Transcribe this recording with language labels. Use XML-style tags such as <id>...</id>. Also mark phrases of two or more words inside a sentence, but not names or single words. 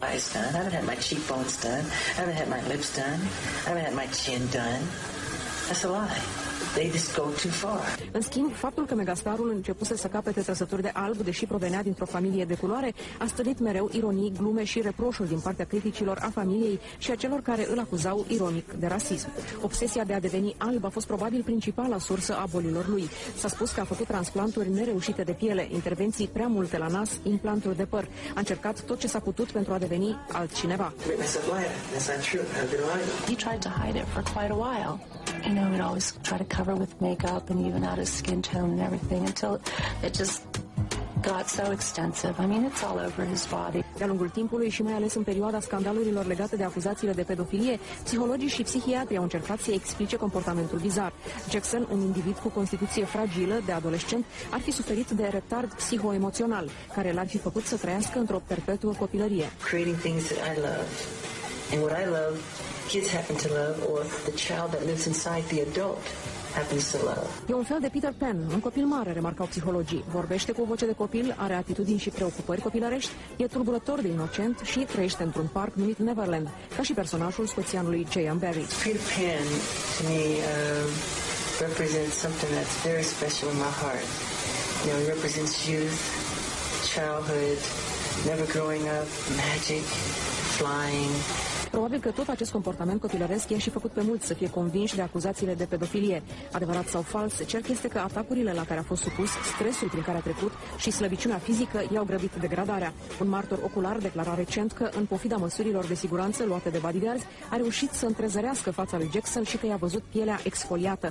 <ro>În schimb, faptul că megastarul începuse să capete trăsături de alb, deși provenea dintr-o familie de culoare, a stârnit mereu ironii, glume și reproșuri din partea criticilor, a familiei și a celor care îl acuzau ironic de rasism. Obsesia de a deveni alb a fost probabil principala sursă a bolilor lui. S-a spus că a făcut transplanturi nereușite de piele, intervenții prea multe la nas, implanturi de păr. A încercat tot ce s-a putut pentru a deveni altcineva.</ro> <en>He tried to hide it for quite a while. You know, he'd always try to cover with makeup and even out his skin tone and everything until it just got so extensive. I mean, it's all over his body.</en> <ro>De-a lungul timpului și mai ales în perioada scandalurilor legate de acuzațiile de pedofilie, psihologii și psihiatrii au încercat să explice comportamentul bizar. Jackson, un individ cu constituție fragilă de adolescent, ar fi suferit de retard psihoemoțional, care l-ar fi făcut să trăiască într-o perpetuă copilărie.</ro> <en>Creating things that I love. And what I love, kids happen to love, or the child that lives inside the adult happens to love.</en> <ro>E un fel de Peter Pan, un copil mare, remarcau psihologii. Vorbește cu o voce de copil, are atitudini și preocupări copilărești, e tulburător de inocent și trăiește într-un parc numit Neverland, ca și personajul scoțianului J.M. Barrie.</ro> <en>Peter Pan, to me, represents something that's very special in my heart. You know, he represents youth, childhood, never growing up, magic, flying.</en> <ro>Probabil că tot acest comportament copilăresc i-a și făcut pe mulți să fie convinși de acuzațiile de pedofilie. Adevărat sau fals, cert este că atacurile la care a fost supus, stresul prin care a trecut și slăbiciunea fizică i-au grăbit degradarea. Un martor ocular declara recent că, în pofida măsurilor de siguranță luate de bodyguards, a reușit să întrezărească fața lui Jackson și că i-a văzut pielea exfoliată.</ro>